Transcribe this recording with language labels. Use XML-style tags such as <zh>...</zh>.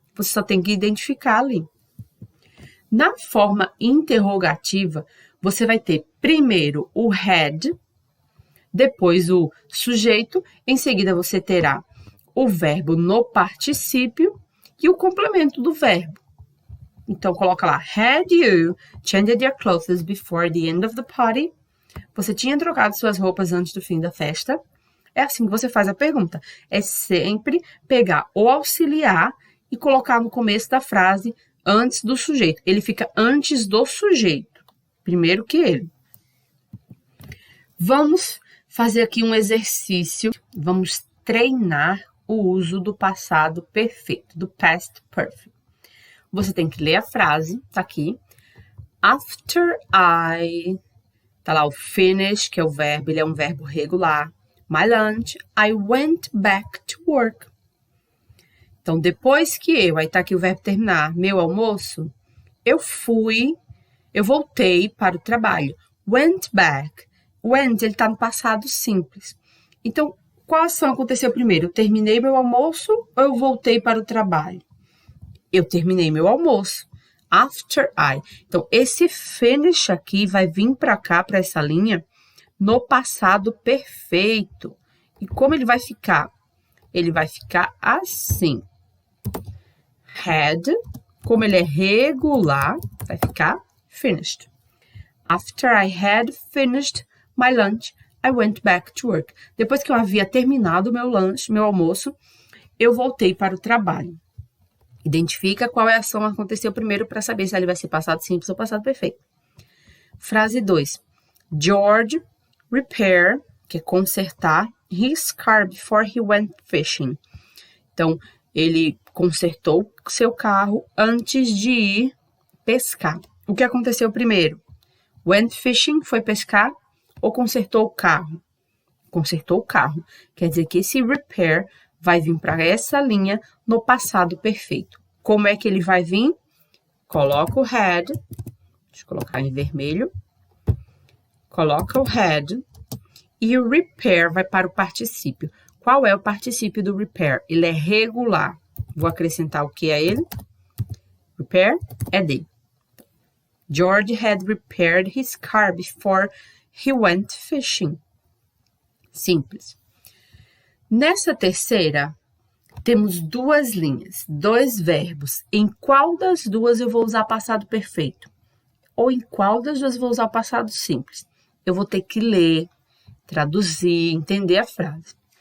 <pt>Você só tem que identificar ali. Na forma interrogativa, você vai ter primeiro o had, depois o sujeito, em seguida você terá o verbo no particípio e o complemento do verbo. Então, coloca lá,</pt> <en>had you changed your clothes before the end of the party?</en> <pt>Você tinha trocado suas roupas antes do fim da festa? É assim que você faz a pergunta. É sempre pegar o auxiliar e colocar no começo da frase antes do sujeito. Ele fica antes do sujeito, primeiro que ele. Vamos fazer aqui um exercício. Vamos treinar o uso do passado perfeito, do past perfect. Você tem que ler a frase, tá aqui.</pt> <en>After I</en> <pt>Tá lá o finish, que é o verbo, ele é um verbo regular.</pt> <en>My lunch, I went back to work.</en> <pt>Então, depois que aí tá aqui o verbo terminar, meu almoço, eu voltei para o trabalho.</pt> <en>Went back.</en> <pt>Went, ele tá no passado simples. Então, qual ação aconteceu primeiro? Eu terminei meu almoço ou eu voltei para o trabalho? Eu terminei meu almoço.</pt> <en>After I.</en> <pt>Então, esse finish aqui vai vir para cá, para essa linha, no passado perfeito. E como ele vai ficar? Ele vai ficar assim. Had, como ele é regular, vai ficar finished.</pt> <en>After I had finished my lunch, I went back to work.</en> <pt>Depois que eu havia terminado meu lanche, meu almoço, eu voltei para o trabalho. Identifica qual é a ação que aconteceu primeiro para saber se ele vai ser passado simples ou passado perfeito. Frase 2.</pt> <en>George repair,</en> <pt>que é consertar,</pt> <en>his car before he went fishing.</en> <pt>Então, ele consertou seu carro antes de ir pescar. O que aconteceu primeiro?</pt> <en>Went fishing,</en> <pt>foi pescar, ou consertou o carro? Consertou o carro. Quer dizer que esse repair vai vir para essa linha no passado perfeito. Como é que ele vai vir? Coloca o had, deixa eu colocar em vermelho. Coloca o had e o repair vai para o particípio. Qual é o particípio do repair? Ele é regular. Vou acrescentar o que a ele? Repair é de.</pt> <en>George had repaired his car before he went fishing.</en> <pt>Simples. Nessa terceira, temos duas linhas, dois verbos. Em qual das duas eu vou usar passado perfeito? Ou em qual das duas eu vou usar o passado simples? Eu vou ter que ler, traduzir, entender a frase.</pt>